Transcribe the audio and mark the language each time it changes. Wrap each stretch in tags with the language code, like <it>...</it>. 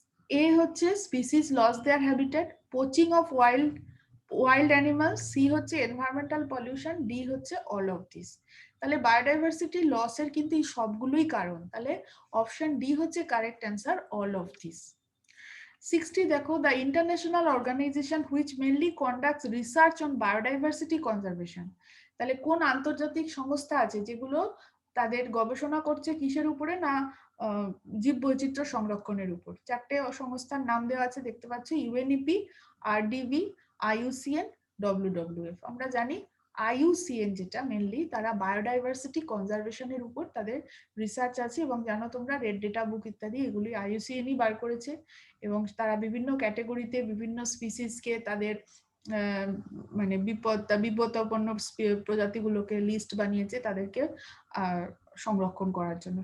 <bn>এ হচ্ছে</bn> <en>species loss their habitat, poaching of wild animal,</en> <bn>C হচ্ছে</bn> <en>environmental pollution,</en> <bn>D হচ্ছে</bn> <en>All of this.</en> <bn>তাহলে biodiversity লসের কিন্তু এই সবগুলোই কারণ, তাহলে অপশন ডি হচ্ছে correct answer,</bn> <en>All of this. 60</en> <bn>দেখো,</bn> <en>the international organization which mainly conducts research on biodiversity conservation.</en> <bn>তাহলে কোন আন্তর্জাতিক সংস্থা আছে যেগুলো তাদের গবেষণা করছে কিসের উপরে না জীব বৈচিত্র্য সংরক্ষণের উপর? চারটে সংস্থার নাম দেওয়া আছে দেখতে পাচ্ছ, ইউএনইপি, আরডিবি, আইইউসিএন, ডব্লিউডব্লিউএফ। আমরা জানি আইইউসিএন যেটা মেনলি তারা বায়োডাইভার্সিটি কনজারভেশনের উপর তাদের রিসার্চ আছে, এবং জানো তোমরা রেড ডেটা বুক ইত্যাদি এগুলি আইইউসিএনই বার করেছে, এবং তারা বিভিন্ন ক্যাটাগরিতে বিভিন্ন স্পিসিসকে তাদের মানে বিপদাপন্ন প্রজাতিগুলোকে লিস্ট বানিয়েছে তাদেরকে সংরক্ষণ করার জন্য।</bn>